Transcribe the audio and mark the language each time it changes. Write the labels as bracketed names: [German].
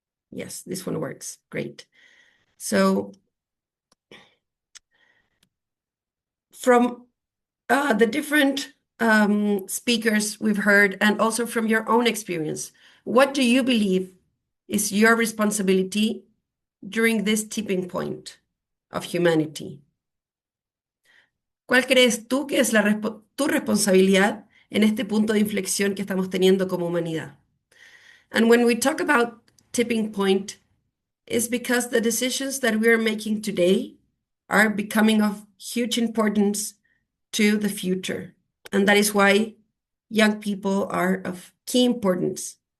[English] Yes, this one works. Great. So from the different speakers we've heard, and also from your own experience, what do you believe is your responsibility during this tipping point of humanity? [Spanish] ¿Cuál crees tú que es tu responsabilidad en este punto de inflexión que estamos teniendo como humanidad? [English] And when we talk about tipping point, it's because the decisions that we are making today are becoming of huge importance to the future. And that is why young people are of key importance.